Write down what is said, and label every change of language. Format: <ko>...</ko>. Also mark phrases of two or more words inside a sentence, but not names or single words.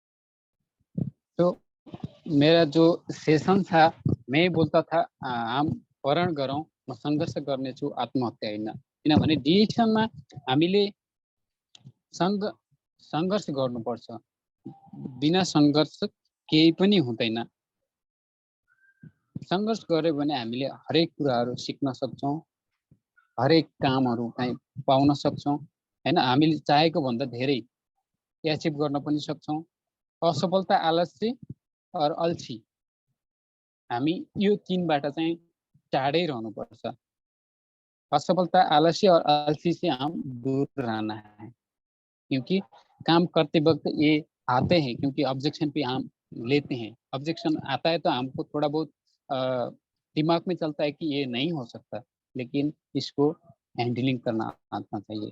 <hi>तो मेरा जो सेशन था, मैं बोलता था हम</hi> <ne>वरण गरौँ, म सङ्घर्ष गर्नेछु आत्महत्या होइन। किनभने डिएक्सनमा हामीले सङ्घ सङ्घर्ष गर्नुपर्छ। बिना सङ्घर्ष केही पनि हुँदैन। सङ्घर्ष गऱ्यो भने हामीले हरेक कुराहरू सिक्न सक्छौँ, हरेक कामहरू कहीँ पाउन सक्छौँ, होइन? हामीले चाहेको भन्दा धेरै एचिभ गर्न पनि सक्छौँ। असफलता, आलस्य और अल्छी, हामी यो 3 बाट चाहिँ टाढै रहनुपर्छ।</ne> <hi>असफलता, आलस्य और आलसी से हम दूर रहना है, क्योंकि काम करते वक़्त ये आते हैं, क्योंकि ऑब्जेक्शन पे हम लेते हैं। ऑब्जेक्शन आता है तो हमको थोड़ा बहुत अ, दिमाग में चलता है कि ये नहीं हो सकता, लेकिन इसको हैंडलिंग करना आना चाहिए।</hi>